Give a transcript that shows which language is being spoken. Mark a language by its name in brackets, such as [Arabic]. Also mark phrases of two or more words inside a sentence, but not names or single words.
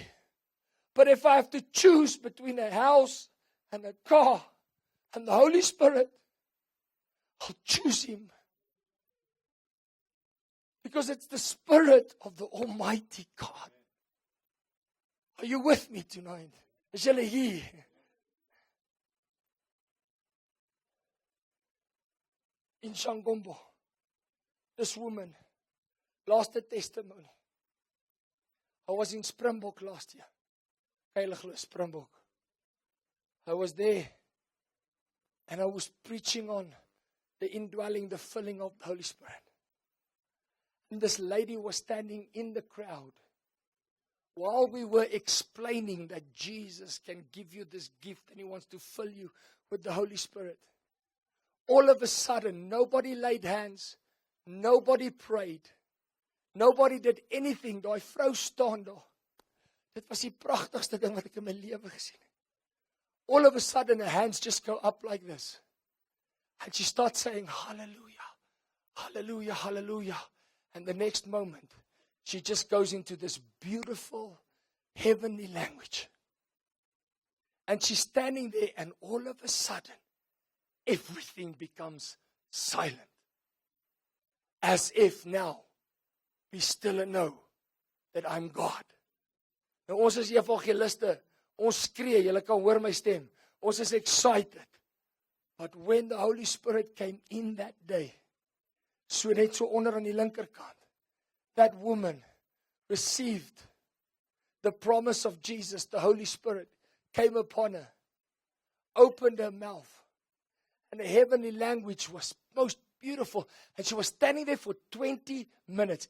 [English] But if I have to choose between a house and a car and the Holy Spirit, I'll choose him. Because it's the Spirit of the Almighty God. Are you with me tonight? [Afrikaans] Is julle hier? [English] In Shangombo, this woman, last testimony. I was in Springbok last year. [Afrikaans] Heilige Springbok. [English] I was there and I was preaching on the indwelling, the filling of the Holy Spirit. And this lady was standing in the crowd while we were explaining that Jesus can give you this gift and he wants to fill you with the Holy Spirit. All of a sudden, nobody laid hands, nobody prayed, nobody did anything. [Afrikaans] Daai vrou staan daar. Dit was die pragtigste ding wat ek in my lewe gesien het. [English] All of a sudden, her hands just go up like this. And she starts saying, hallelujah, hallelujah, hallelujah. And the next moment, she just goes into this beautiful, heavenly language. And she's standing there, and all of a sudden, everything becomes silent. As if now, be still and know that I'm God. [Afrikaans] Nou ons is evangeliste, ons skree, julle kan hoor my stem. Ons is excited. [English] But when the Holy Spirit came in that day, [Afrikaans] so net so onder aan die linkerkant, [English] that woman received the promise of Jesus, the Holy Spirit came upon her, opened her mouth, and the heavenly language was most beautiful. And she was standing there for 20 minutes.